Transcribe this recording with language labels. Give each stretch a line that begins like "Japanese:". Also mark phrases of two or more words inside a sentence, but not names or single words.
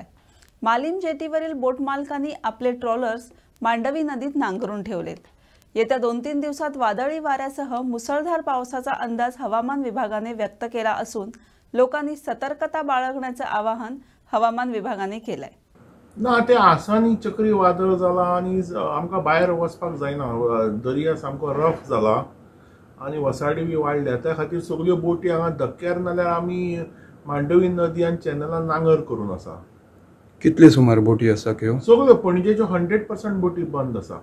Marathi: मालीम जेटीवरील बोट मालकांनी आपले ट्रॉलर्स मांडवी नदीत नांगरून ठेवलेत. येत्या 2-3 दिवसात वादळी वाऱ्यासह मुसळधार पावसाचा अंदाज हवामान विभागाने व्यक्त केला असून लोकांनी सतर्कता बाळगण्याचे आवाहन हवामान विभागाने केलंय.
Konkani: ना ते आसानी चक्रीवादळ जाला आणि आमकां भायर वचपाक जायना. दर्या सामको रफ जाला आणि वसाडी बी वाडल्या. त्या खातीर सगळ्यो बोटी हांगा धक्क्यार नाल्यार आमी मांडवी नदी आनी चॅनलान नांगर करून आसा. कितले सुमार बोटी आसा ह्यो? सगळ्यो पणजेच्यो 100% बोटी बंद आसा.